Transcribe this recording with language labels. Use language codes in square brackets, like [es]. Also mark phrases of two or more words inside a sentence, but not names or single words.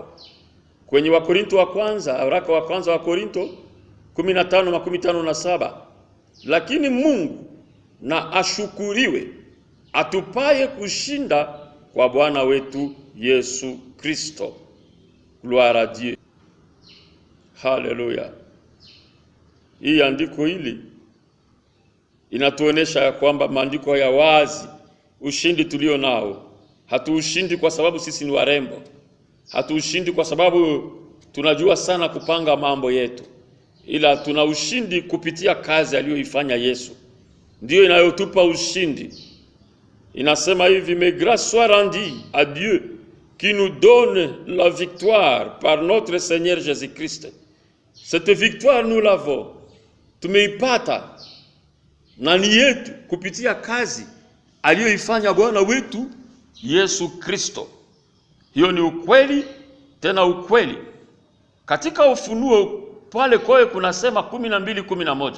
[sw] Kwenye Wakorinto wa kwanza, waraka wa kwanza wa Korinto 15:57, lakini Mungu na ashukuriwe atupaye kushinda kwa Bwana wetu Yesu Kristo. [fr] Gloire à Dieu. [sw] Haleluya. Hii andiko hili inatuonesha ya kwamba maandiko ya wazi ushindi tulio nao. Hatuushindi kwa sababu sisi ni warembo. Hatuushindi kwa sababu tunajua sana kupanga mambo yetu. Ila tuna ushindi kupitia kazi aliyoifanya Yesu. Ndiyo inayotupa ushindi. Inasema hivi, [fr] mais grâce soit rendue à Dieu qui nous donne la victoire par notre Seigneur Jésus-Christ. Cette victoire nous l'avons. [sw] Tumeipata na ni yetu kupitia kazi aliyoifanya Bwana wetu Yesu Kristo. Hiyo ni ukweli, tena ukweli. Katika Ufunuo pale koe kunasema 12:11.